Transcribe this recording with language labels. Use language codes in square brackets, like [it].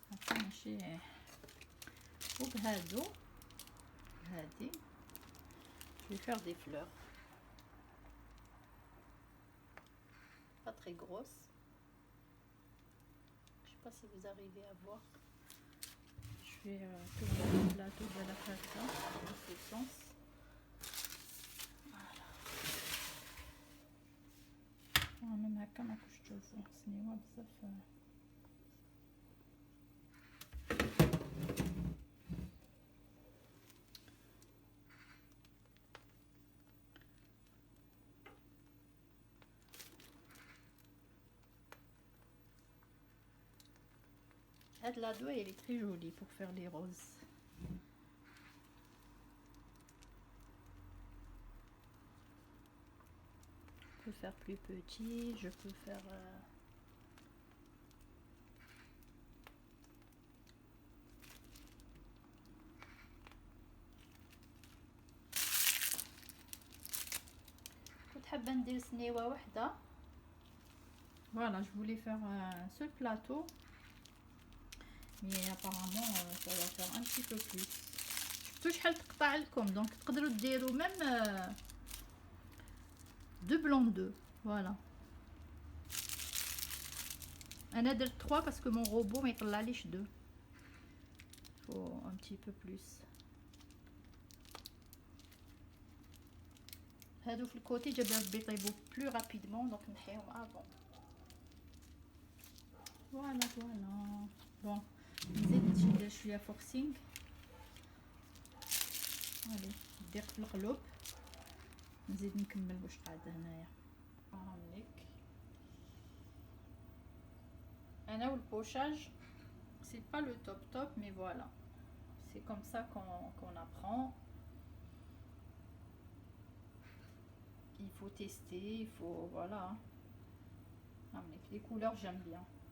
[ar] ماشي وبهادو هادي [fr] je vais faire des fleurs pas très grosses. Je sais pas si vous arrivez à voir. Je vais tourner le plateau de la faire ça dans ce sens. Voilà. [ar] même هكا ما كنتش تشوفوا سنيوه بزاف. [fr] La douille elle est très jolie pour faire les roses. Je peux faire plus petit, je peux faire [ar] كنت حابه ندير سنيوه واحده. [fr] Voilà, je voulais faire un seul plateau. Mais apparemment ça va faire un petit peu plus. [ar] شفتوا شحال تقطع لكم دونك تقدروا ديروا [fr] même deux blancs d'œufs. Voilà. [ar] انا درت 3 [fr] parce que mon robot [ar] ما يطلعليش 2. [fr] faut un petit peu plus. [ar] هادو في الكوتي جابهم بيطيبوا [fr] plus rapidement [ar] donc نحيهم avant. [fr] Voilà voilà. [ar] Bon نزيد ندير شويه فورسينغ. فوالا ندير في القلوب نزيد نكمل واش قاعده هنايا. هاهمليك انا والبوشاج [fr] c'est pas le top mais voilà c'est comme ça qu'on apprend. Il faut tester, il faut voilà. هاهمليك les couleurs j'aime bien.